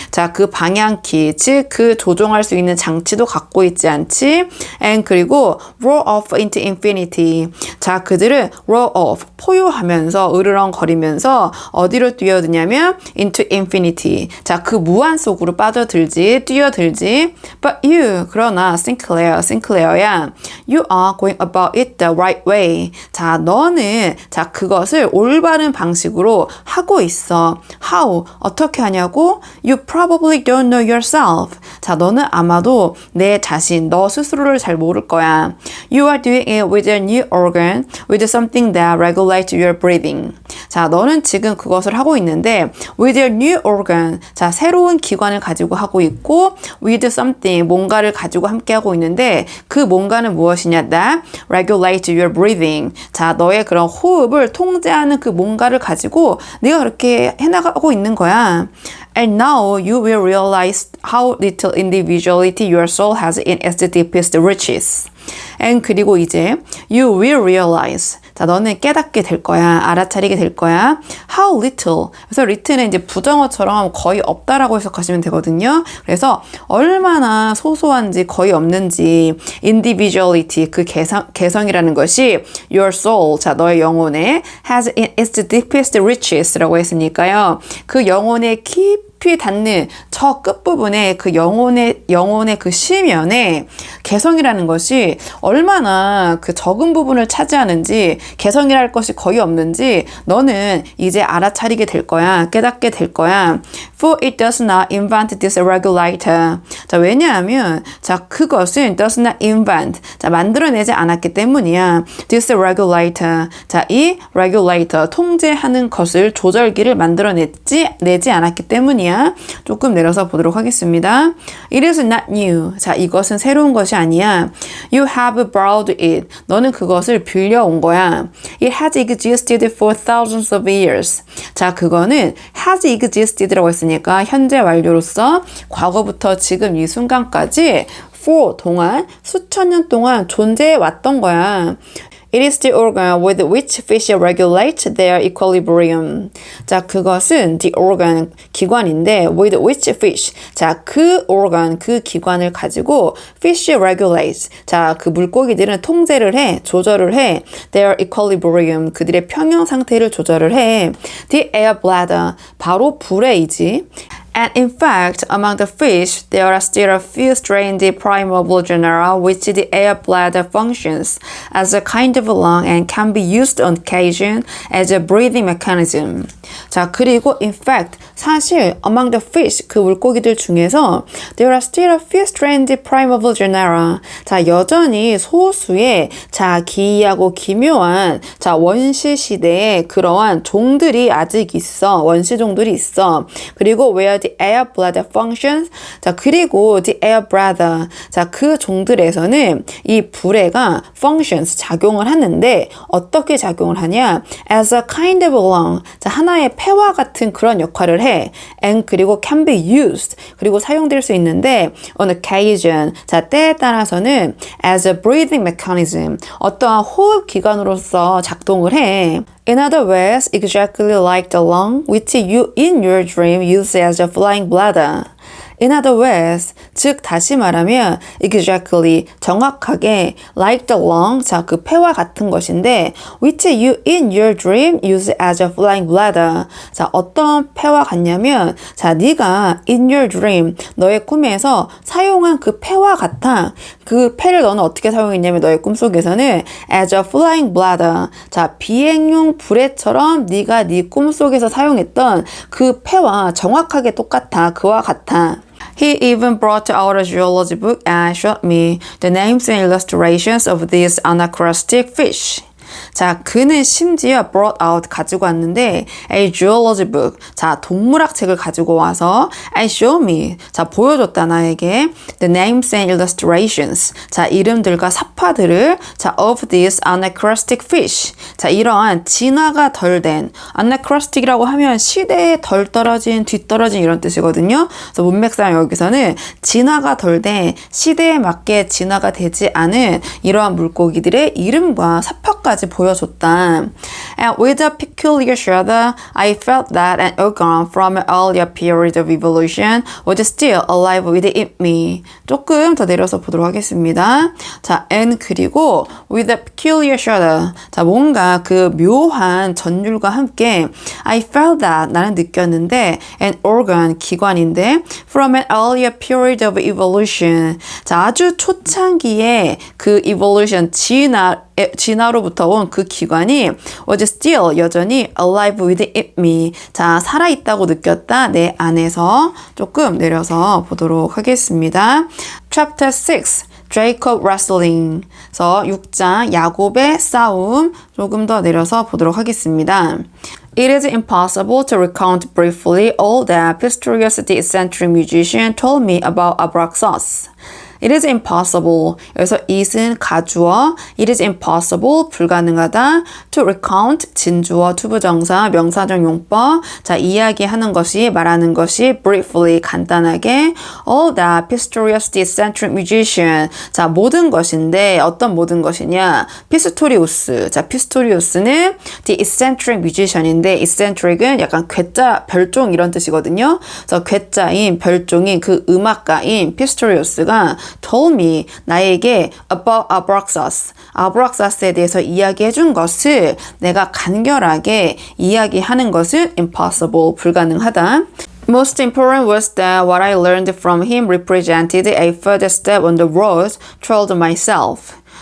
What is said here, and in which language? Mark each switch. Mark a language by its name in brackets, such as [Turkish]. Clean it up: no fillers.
[Korean] 자, 그 방향키, 즉 그 조종할 수 있는 장치도 갖고 있지 않지. [English] and 그리고 roar off into infinity. [Korean] 자, 그들은 [English] roar off, [Korean] 포효하면서 으르렁거리면서 어디로 뛰어드냐면 [English] into infinity. [Korean] 자, 그 무한 속으로 빠져들지, 뛰어들지. [English] But you, [Korean] 그러나 싱클레어야, [English] you are going about it the right way. [Korean] 자, 너는 자, 그것을 올바른 방식으로 하고 있어. [English] How? [Korean] 어떻게 하냐고? [English] You probably don't know yourself. [Korean] 자, 너는 아마도 내 자신, 너 스스로를 잘 모를 거야. [English] You are doing it with a new organ, with something that regulates your breathing. [Korean] 자, 너는 지금 그것을 하고 있는데 [English] with a new organ. [Korean] 자, 새로운 기관을 가지고 하고 있고 [English] with something, [Korean] 뭔가를 가지고 함께 하고 있는데 그 뭔가는 무엇이냐? [English] That regulates your breathing. [Korean] 자, 너의 그런 호흡을 통제하는 그 뭔가를 가지고 네가 그렇게 해나가고 있는 거야. [English] And now you will realize how little individuality your soul has in its deepest riches. And [Korean] 그리고 이제 [English] you will realize. [Korean] 자, 너는 깨닫게 될 거야. 알아차리게 될 거야. [English] How little. [Korean] 그래서 little는 이제 부정어처럼 거의 없다라고 해석하시면 되거든요. 그래서 얼마나 소소한지 거의 없는지 individuality, 그 개성이라는 것이 your soul, 자, 너의 영혼에 [English] has in its deepest riches라고 [Korean] 했으니까요. 그 영혼의 깊이 닿는 저 끝부분에 그 영혼의 그 시면에 개성이라는 것이 얼마나 그 적은 부분을 차지하는지, 개성이랄 것이 거의 없는지 너는 이제 알아차리게 될 거야. 깨닫게 될 거야. [English] For it does not invent this regulator. [Korean] 자, 왜냐하면 자, 그것은 [English] does not invent. [Korean] 자, 만들어내지 않았기 때문이야. [English] This regulator. [Korean] 자, 이 regulator, 통제하는 것을, 조절기를 만들어내지 않았기 때문이야. 조금 내려서 보도록 하겠습니다. [English] It is not new. [Korean] 자, 이것은 새로운 것이 아니야. [English] You have borrowed it. [Korean] 너는 그것을 빌려온 거야. [English] It has existed for thousands of years. [Korean] 자, 그거는 has existed라고 했으니까 현재 완료로서 과거부터 지금 이 순간까지 for 동안, 수천 년 동안 존재해 왔던 거야. [English] It is the organ with which fish regulate their equilibrium. [Korean] 자, 그것은 [English] the organ, 기관인데 with which fish. [Korean] 자, 그 organ, 그 기관을 가지고 [English] fish regulates. [Korean] 자, 그 물고기들은 통제를 해, 조절을 해. [English] Their equilibrium, [Korean] 그들의 평형 상태를 조절을 해. [English] The air bladder, [Korean] 바로 불에이지. [English] And in fact, among the fish, there are still a few strained primordial genera which the air bladder functions as a kind of lung and can be used on occasion as a breathing mechanism. [Korean] 자, 그리고 [English] in fact, 사실 among the fish, [Korean] 그 물고기들 중에서 [English] there are still a few strained primordial genera. [Korean] 자, 여전히 소수의 자, 기이하고 기묘한 자, 원시 시대의 그러한 종들이 아직 있어. 원시 종들이 있어. 그리고 [English] where the air bladder functions. 자, 그리고 the air bladder. [Korean] 자, 그 종들에서는 이 불에가 functions, 작용을 하는데 어떻게 작용을 하냐? [English] As a kind of lung. [Korean] 자, 하나의 폐와 같은 그런 역할을 해. [English] And [Korean] 그리고 [English] can be used. [Korean] 그리고 사용될 수 있는데 [English] on occasion. [Korean] 자, 때에 따라서는 [English] as a breathing mechanism. [Korean] 어떠한 호흡 기관으로서 작동을 해. [English] In other words, exactly like the lung which you in your dream use as a flying bladder. In other words, [Korean] 즉 다시 말하면 [English] exactly, 정확하게 like the lung, [Korean] 자, 그 폐와 같은 것인데 [English] which you in your dream use as a flying bladder. [Korean] 자, 어떤 폐와 같냐면 자, 네가 in your dream, 너의 꿈에서 사용한 그 폐와 같아. 그 폐를 너는 어떻게 사용했냐면 너의 꿈속에서는 [English] as a flying bladder. [Korean] 자, 비행용 불에처럼 네가 네 꿈속에서 사용했던 그 폐와 정확하게 똑같아. 그와 같아. [English] He even brought out a geology book and showed me the names and illustrations of these anachronistic fish. [Korean] 자, 그는 심지어 [English] brought out, [Korean] 가지고 왔는데 [English] a geology book, [Korean] 자, 동물학 책을 가지고 와서 [English] and show me, [Korean] 자, 보여줬다 나에게 [English] the names and illustrations, [Korean] 자, 이름들과 사파들을 자, [English] of these anachronistic fish, [Korean] 자, 이러한 진화가 덜 된, anachronistic이라고 하면 시대에 덜 떨어진, 뒤떨어진 이런 뜻이거든요. 그래서 문맥상 여기서는 진화가 덜 된, 시대에 맞게 진화가 되지 않은 이러한 물고기들의 이름과 사파까지 보여줬다. [English] And with a peculiar shudder, I felt that an organ from an earlier period of evolution was still alive within me. [Korean] 조금 더 내려서 보도록 하겠습니다. [English] 자, and 그리고 with a peculiar shudder. 자, [Korean] 뭔가 그 묘한 전율과 함께 [English] I felt that, [Korean] 나는 느꼈는데 [English] an organ, 기관인데 from an earlier period of evolution. [Korean] 자, 아주 초창기에 그 evolution, 진화로부터 온 그 기관이 [English] was still, [Korean] 여전히 [English] alive within me. [Korean] 자, 살아있다고 느꼈다. 내 안에서. 조금 내려서 보도록 하겠습니다. [English] Chapter 6. Jacob wrestling. [Korean] 그래서 6장 야곱의 싸움. 조금 더 내려서 보도록 하겠습니다. [English] It is impossible to recount briefly all that Pistorius the eccentric musician told me about Abraxas. It is impossible. [Korean] 여기서 it은 가주어, [English] it is impossible, [Korean] 불가능하다. To recount, 진주어, 투부정사, 명사적 용법. 자, 이야기하는 것이, 말하는 것이 briefly, 간단하게. [English] All that Pistorius the eccentric musician. [Korean] 자, 모든 것인데 어떤 모든 것이냐? 피스토리우스. 자, 피스토리우스는 [English] the eccentric musician인데 [Korean] eccentric은 약간 괴짜, 별종 이런 뜻이거든요. 그래서 괴짜인, 별종인 그 음악가인 피스토리우스가 [English] told me, [Korean] 나에게 [English] about Abraxas, [Korean] 아브락사스에 대해서 이야기해 준 것을 내가 간결하게 이야기하는 것은 impossible, 불가능하다. [English] Most important was that what I learned from him represented a further step on the road toward myself.